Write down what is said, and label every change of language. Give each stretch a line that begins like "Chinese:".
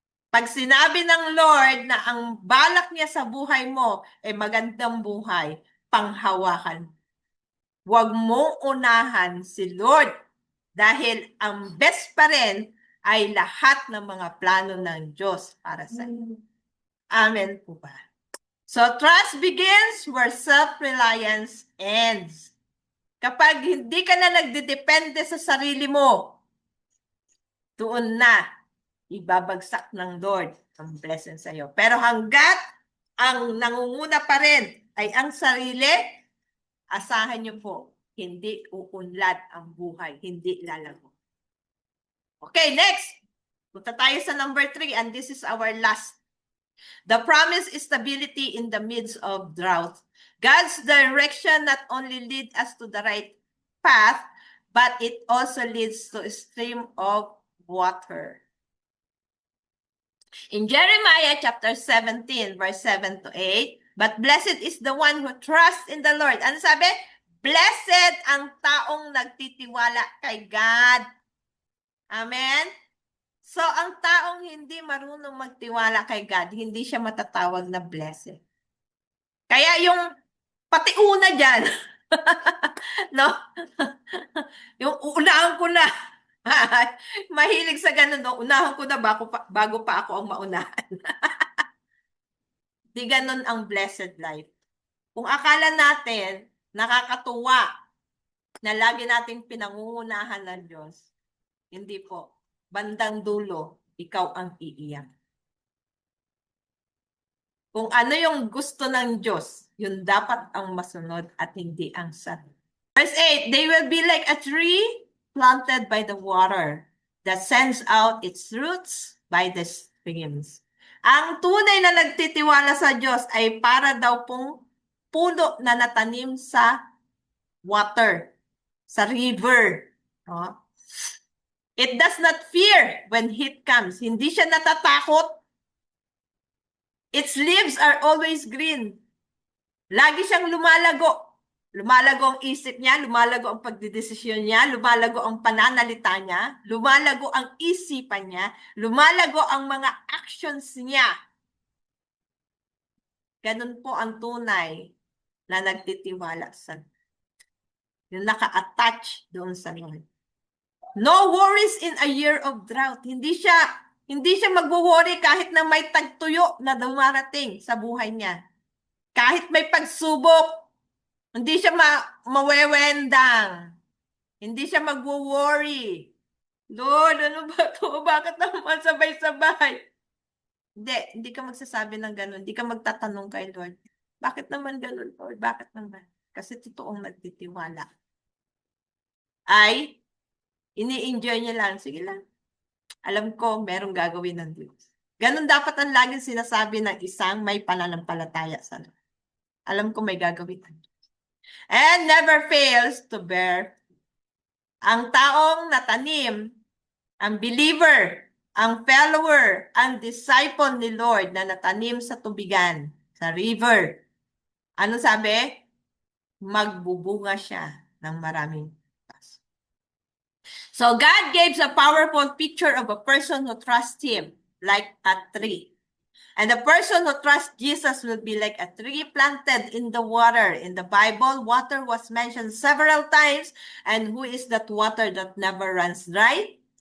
Filipino: Pag sinabi ng Lord na ang balak niya sa buhay mo ay magandang buhay, panghawakan. Huwag mong unahan si Lord dahil ang best pa rin ay lahat ng mga plano ng Diyos para sa iyo. Amen po ba?
English: So, trust begins where self-reliance ends.
Filipino: Kapag hindi ka na nagdedepende sa sarili mo, doon na ibabagsak ng Lord ang blessing sa iyo. Pero hanggat ang nangunguna pa rin ay ang sarili, asahan niyo po, hindi uunlad ang buhay, hindi lalago.
English: Okay, next.
Filipino: Punta tayo sa
English: number 3 and this is our last. The promise is stability in the midst of drought. God's direction not only leads us to the right path, but it also leads to a stream of water. In Jeremiah chapter 17, verse 7 to 8, but blessed is the one who trusts in the Lord.
Filipino: Ano sabi? Blessed ang taong nagtitiwala kay God. Amen? So, ang taong hindi marunong magtiwala kay God, hindi siya matatawag na blessed. Kaya yung pati una dyan, no? Yung unahan ko na. Mahilig sa ganun, no? Unahan ko na bago pa ako ang maunahan. Di ganun ang blessed life. Kung akala natin, nakakatuwa na lagi nating pinangungunahan ng Diyos, hindi po. Bandang dulo, ikaw ang iiyak. Kung ano yung gusto ng Diyos, yun dapat ang masunod at hindi ang sarili.
English: Verse 8, they will be like a tree planted by the water that sends out its roots by the streams.
Filipino: Ang tunay na nagtitiwala sa Diyos ay para daw pong puno na natanim sa water, sa river. Oh.
English: It does not fear when heat comes.
Filipino: Hindi siya natatakot.
English: Its leaves are always green.
Filipino: Lagi siyang lumalago. Lumalago ang isip niya, lumalago ang pagdidesisyon niya, lumalago ang pananalita niya, lumalago ang isipan niya, lumalago ang mga actions niya. Ganun po ang tunay na nagtitiwala sa yung naka-attach doon sa Lord.
English: No worries in a year of drought.
Filipino: Hindi siya magwo-worry kahit na may tagtuyo na dumarating sa buhay niya. Kahit may pagsubok, hindi siya mawewendang. Hindi siya magwo-worry. Lord, ano ba to? Bakit naman sabay-sabay? Hindi ka magsasabi ng ganun. Hindi ka magtatanong kay Lord. Bakit naman ganun, Lord? Bakit naman? Kasi totoong nagtitiwala. Ay, ini-enjoy niya lang. Sige lang. Alam ko, merong gagawin ng Diyos. Ganun dapat ang laging sinasabi ng isang may pananampalataya sa Lord. Alam ko may gagawin ng Diyos.
English: And never fails to bear.
Filipino: Ang taong natanim, ang believer, ang follower, ang disciple ni Lord na natanim sa tubigan, sa river. Ano sabi? Magbubunga siya ng maraming.
English: So God gives a powerful picture of a person who trusts Him, like a tree. And the person who trusts Jesus will be like a tree planted in the water. In the Bible, water was mentioned several times. And who is that water that never runs dry?